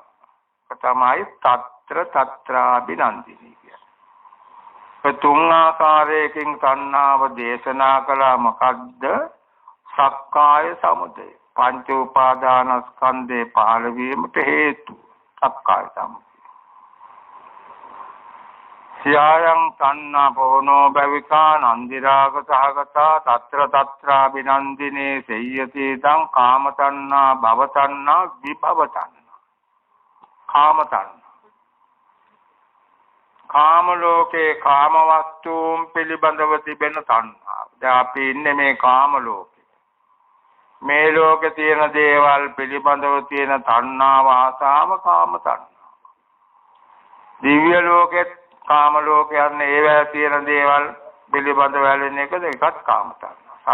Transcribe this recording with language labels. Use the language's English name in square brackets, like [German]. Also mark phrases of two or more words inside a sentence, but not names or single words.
[Sinhala] තමයි තත්‍රාබිනන්දිනී කියන්නේ. තුන් ආකාරයකින් තණ්හාව දේශනා කළා. මොකද්ද? [Pali] සක්කාය සමුදය. [Sinhala] පංච උපාදානස්කන්ධේ පහළ වීමට හේතු [Pali] සක්කාය සමුදය. සියායන් තණ්හා පොනෝ භවිකා නන්දිරාග සහගතා තත්‍රාබිනන්දිනේ සෙය්‍යති තං කාම තණ්හා භව තණ්හා විභව තණ්හා. [Sinhala] කාම තණ්හා කාම ලෝකේ කාම වස්තුන් පිළිබඳව තිබෙන තණ්හා. දැන් අපි ඉන්නේ මේ කාම ලෝකේ. මේ ලෝකේ තියෙන දේවල් පිළිබඳව තියෙන තණ්හාව ආසාව කාම තණ්හා. දිව්‍ය ලෝකේ කාම ලෝකයන් ඒවැ තියෙන දේවල් පිළිබඳව ඇලෙන එකද එකත් කාම තණ්හා.